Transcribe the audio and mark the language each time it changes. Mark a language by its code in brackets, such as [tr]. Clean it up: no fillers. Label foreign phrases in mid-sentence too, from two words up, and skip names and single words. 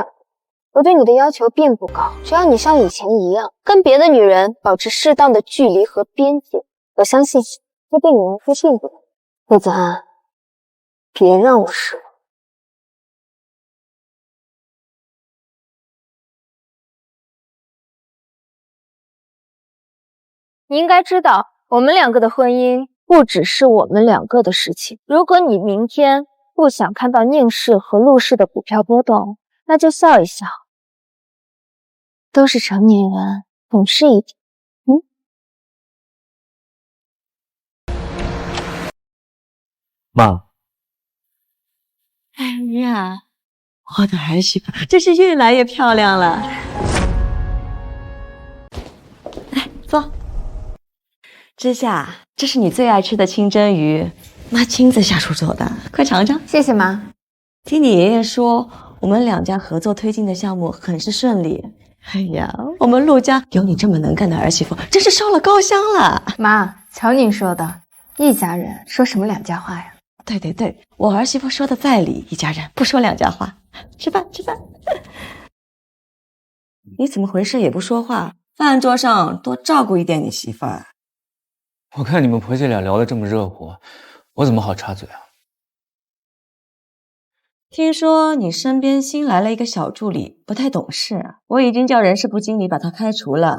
[zh] 我對你的要求並不高，只要你像以前一樣，跟別的女人保持適當的距離和邊界，我相信這對你來說幸福。陸子安，別讓我失望。你應該知道，我們 2個的婚姻不只是我們2個的事情。如果你明天不想看到寧氏和陸氏的股票波動，那就笑一笑。都是成年人，懂事一點。媽，哎呀，我的兒媳婦真是越來越漂亮了。來，坐。之夏，这是你最爱吃的清蒸鱼，媽親自下廚做的，快嘗嘗。謝謝媽。聽你爺爺說，我們兩家合作推進的項目很是順利。哎呀，我們陸家有你這麼能幹的兒媳婦，真是燒了高香了。媽，瞧您說的，一家人說什麼兩家話呀？对对对，我兒媳婦說的在理，一家人不說兩家話。吃飯吃飯。你怎麼回事也不說話？飯桌上多照顧一點你媳婦兒。我看你們婆媳倆聊得這麼熱乎，我怎麼好插嘴啊？聽說你身邊新來了一個小助理，不太懂事，我已經叫人事部經理把他開除了。